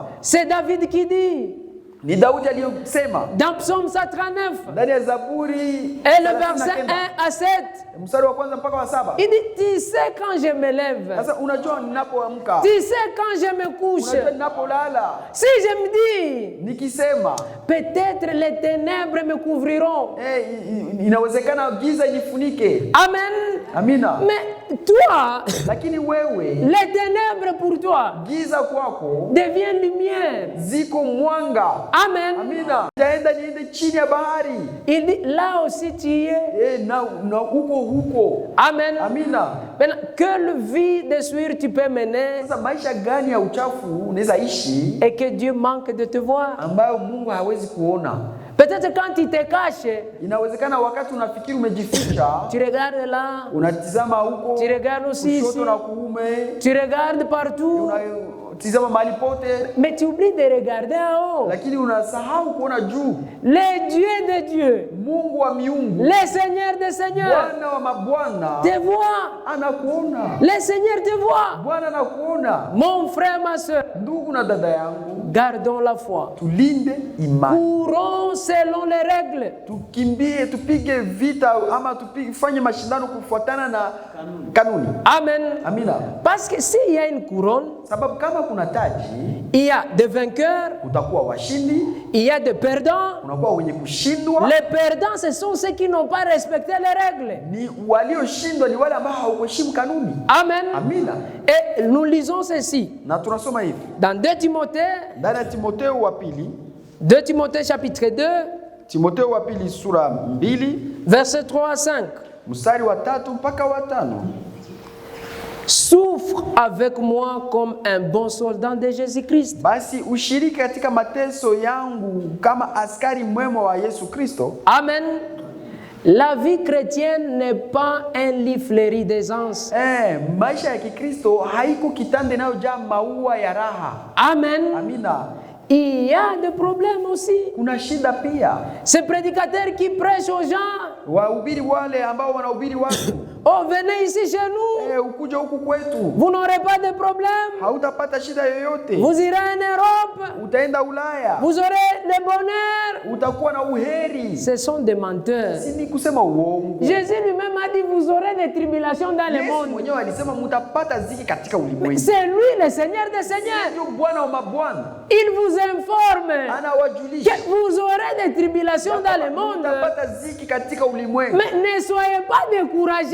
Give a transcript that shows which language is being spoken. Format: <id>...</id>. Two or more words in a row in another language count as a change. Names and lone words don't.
<fr>C'est David qui dit</fr> <sw>Ni Daudi aliyosema</sw> <fr>dans Psaume 139</fr> <sw>ndani ya Zaburi</sw> <fr>et le verset 1 à 7.</fr> <sw>mstari wa kwanza mpaka wa 7.</sw> <fr>Il dit, tu sais quand je me lève,</fr> <sw>Sasa unajua ninapoamka,</sw> <fr>tu sais quand je me couche.</fr> <sw>unajua ninapolala,</sw> <fr>Si je me dis,</fr> <sw>nikisema</sw> <fr>peut-être les ténèbres me couvriront.</fr> <sw>inawezekana giza inifunike.</sw> <fr>Amen.</fr> <sw>Amina.</sw> <fr>Mais toi,</fr> <sw>Lakini wewe</sw> <fr>les ténèbres pour toi</fr> <sw>giza kwako</sw> <fr>deviennent lumière.</fr> <sw>ziko mwanga.</sw> <fr>Amen.</fr> <sw>Amina. Taenda niende chini ya bahari.</sw> <fr>Il dit, là aussi tu y es.</fr> <sw>Na huko.</sw> <fr>Amen.</fr> <sw>Amina.</sw> <fr>Maintenant, quelle vie de sueur tu peux mener</fr> <sw>Sasa maisha gani ya uchafu unaweza ishi</sw> <fr>et que Dieu manque de te voir?</fr> <sw>ambayo Mungu hawezi kuona?</sw> <fr>Peut-être quand tu te caches,</fr> <sw>Inawezekana wakati unafikiri umejificha,</sw> <fr>tu regardes là,</fr> <sw>unatizama huko,</sw> <fr>tu regardes aussi ici,</fr> <sw>kushoto na kuume,</sw> <fr>tu regardes partout,</fr> <sw>unatizama mahali pote,</sw> <fr>mais tu oublies de regarder en haut.</fr> <sw>lakini unasahau kuona juu.</sw> <fr>Le Dieu de Dieu,</fr> <sw>Mungu wa miungu,</sw> <fr>le Seigneur des seigneurs,</fr> <sw>Bwana wa mabwana</sw> <fr>te voit.</fr> <sw>anakuona.</sw> <fr>Le Seigneur te voit.</fr> <sw>Bwana anakuona.</sw> <fr>Mon frère, ma soeur,</fr> <sw>Ndugu na dada yangu,</sw> <fr>gardons la foi.</fr> <sw>tulinde imani,</sw> <fr>Courons selon les règles.</fr> <sw>tukimbie, tupige vita ama tufanye mashindano kufuatana na kanuni.</sw> <fr>Amen.</fr> <sw>Amina.</sw> <fr>Parce que s'il y a une couronne,</fr> <sw>Sababu kama kuna taji,</sw> <fr>il y a des vainqueurs,</fr> <sw>utakuwa washindi,</sw> <fr>il y a des perdants.</fr> <sw>unakuwa wenye kushindwa.</sw> <fr>Les perdants, ce sont ceux qui n'ont pas respecté les règles.</fr> <sw>Ni walioshindwa ni wale ambao hawakuheshimu kanuni.</sw> <fr>Amen.</fr> <sw>Amina.</sw> <fr>Et nous lisons ceci</fr> <sw>Na tunasoma hivi</sw> <fr>dans 2 Timothée,</fr> <sw>ndani ya Timotheo wa pili,</sw> <fr>2 Timothée chapitre 2,</fr> <sw>Timotheo wa pili sura 2</sw> <fr>versets 3 à 5.</fr> <sw>mstari wa 3 mpaka wa 5.</sw> <fr>Souffre avec moi comme un bon soldat de Jésus-Christ.</fr> <sw>Basi ushiriki katika mateso yangu kama askari mwema wa Yesu Kristo.</sw> <fr>Amen. La vie chrétienne n'est pas un lit fleuri d'aisance.</fr> <sw>Maisha ya Kikristo haiko kitanda inayojaa maua ya raha.</sw> <fr>Amen.</fr> <sw>Amina.</sw> <fr>Il y a des problèmes aussi.</fr> <sw>Kuna shida pia.</sw> <fr>Ces prédicateurs qui prêchent aux gens,</fr> <sw>Wahubiri wale ambao wanahubiri watu,</sw> <fr>oh venez ici chez nous,</fr> <sw>ukuja huku kwetu,</sw> <fr>vous n'aurez pas de problème.</fr> <sw>hautapata shida yoyote.</sw> <fr>Vous irez en Europe,</fr> <sw>Utaenda Ulaya,</sw> <fr>vous aurez le bonheur.</fr> <sw>utakuwa na uheri.</sw> <fr>Ce sont des menteurs.</fr> <sw>Si ni kusema uongo.</sw> <fr>Jésus lui-même a dit, vous aurez des tribulations dans le</fr> <sw>Yesu</sw> <fr>monde.</fr> <sw>mwenyewe alisema mtapata ziki katika ulimwengu.</sw> <fr>C'est lui le Seigneur des Seigneurs.</fr> <sw>Ndio Bwana wa mabwana.</sw> <fr>Il vous informe</fr> <sw>Anawajulisha</sw> <fr>que vous aurez des tribulations dans le monde.</fr> <sw>mtapata ziki katika ulimwengu.</sw> <fr>Mais ne soyez pas découragés.</fr>